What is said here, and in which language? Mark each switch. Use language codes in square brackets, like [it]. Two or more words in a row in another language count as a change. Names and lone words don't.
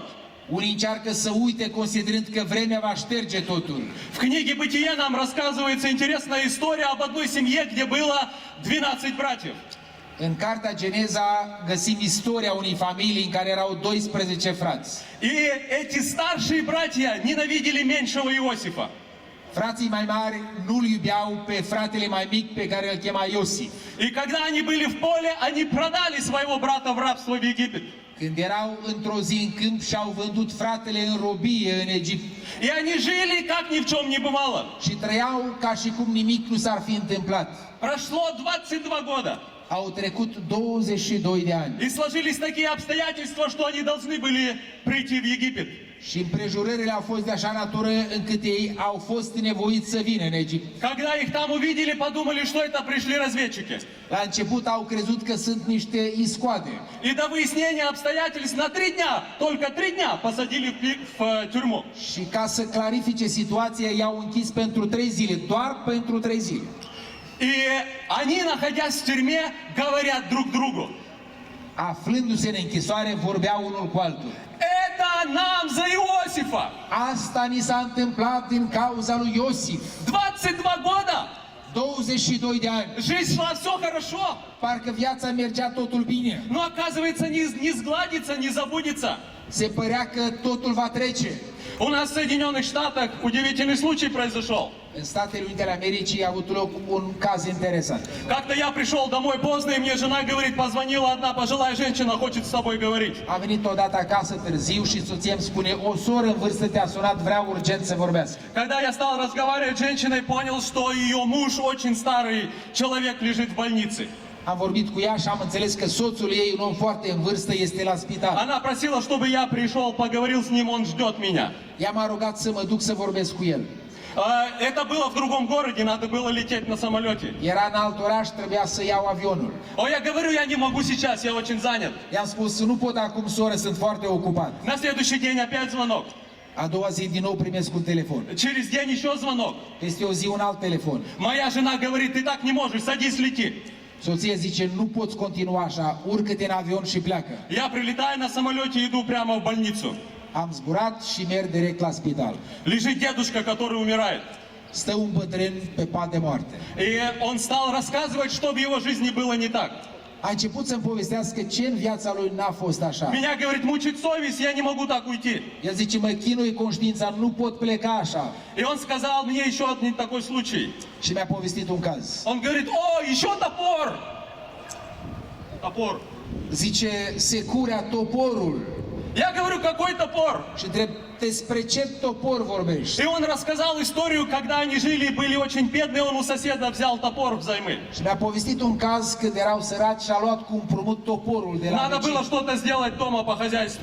[ro] Unii încearcă să uite considerând că vremea va șterge totul. [ru] В книге «Бытие» нам рассказывается интересная история об одной семье, где было 12 братьев. [ro] În cartea Geneza găsim istoria unei familii în care erau 12 frați. [ru] И эти старшие братья ненавидели меньшего Иосифа. [ro] Frații mai mari nu-l iubeau pe fratele mai mic pe care îl chema Iosif. [ru] И когда они были в поле, они продали своего брата в рабство в Египет. [ro] Când erau într-o zi în câmp și-au vândut fratele în robie în Egipt. [ru] И они жили, как ни в чем не бывало. [ro] Și trăiau ca și cum nimic nu s-ar fi întâmplat. [ru] Прошло 22 года. [ro] Au trecut 22 de ani. [ru] И сложились такие обстоятельства, что они должны были prийти в Египет. [ro] Și împrejurările au fost de așa natură încât ei au fost nevoiți să vină în Egipt. [ru] Когда их там увидели, подумали, что это пришли разведчики. [ro] La început au crezut că sunt niște iscoade. [ru] И до выяснения обстоятельств на 3 дня, только 3 дня посадили в тюрьму. [ro] Și ca să clarifice situația, i-au închis pentru 3 zile, doar pentru 3 zile. [ru] И они, находясь в тюрьме, говорят друг другу. [ro] Aflându-se în închisoare, vorbeau unul cu altul. [ru] Это нам за Иосифа! [ro] Asta ni s-a întâmplat din cauza lui Iosif. [ru] 22 года! [ro] 22 de ani. [ru] Жизнь шла все хорошо, [ro] Parcă viața mergea totul bine. [ru] но оказывается не сгладится, не забудется. [ro] Se părea că totul va trece. [ru] У нас в Соединенных Штатах удивительный случай произошел. [ro] În Statele Unite ale Americii a avut loc un caz interesant. [ru] Как-то я пришел домой поздно, и мне жена говорит, позвонила одна пожилая женщина, хочет с тобой говорить. [ro] Am venit odată acasă târziu și soția îmi spune: o soră în vârstă te-a sunat, vrea urgent să vorbească. [ru] Когда я стал разговаривать с женщиной, понял, что ее муж, очень старый человек, лежит в больнице. [ro] Am vorbit cu ea și am înțeles că soțul ei, un om foarte în vârstă, este la spital. [ru] Она просила, чтобы я пришел, поговорил с ним, он ждет меня. [ro] Ea m-a rugat să mă duc să vorbesc cu el. [ru] Это было в другом городе, надо было лететь на самолете. [ro] Era în alt oraș, trebuia să iau avionul. [ru] Я говорю, я не могу сейчас, я очень занят. [ro] I-am spus: nu pot acum, soră, sunt foarte ocupat. [ru] На следующий день опять звонок. [ro] A doua zi din nou primesc un telefon. [ru] Через день еще звонок. [ro] Peste o zi un alt telefon. [ru] Моя жена говорит, ты так не можешь, садись, лети. [ro] Soția zice: nu poți continua așa, urcă-te în avion și pleacă. [ru] Я прилетаю на самолете, иду прямо в больницу. [ro] Am zburat și merg direct la spital. [ru] Lежит дедушка, который умирает. [ro] Stă un bătrân pe pat de moarte. [ru] И он stал рассказывать, что в его жизни было не так. [ro] A început să-mi povestească ce în viața lui n-a fost așa. [ru] Меня, говорит, мучит совесть, я не могу так уйти. [ro] El zice: mă chinuie conștiința, nu pot pleca așa. [ru] И он сказал мне еще один такой случай. [ro] Și mi-a povestit un caz. [ru] Он говорит, еще топор. Топор. [ro] Zice: se curea toporul. [ru] Я говорю, какой топор? [ro] Și întreb: despre ce topor vorbești? [ru] И он рассказал историю, когда они жили и были очень бедные, он у соседа взял топор взаймы. [ro] Și mi-a povestit un caz când erau săraci și a luat cu împrumut toporul de la [ru] Надо было [ro] vecin. [ru] что-то сделать дома по хозяйству.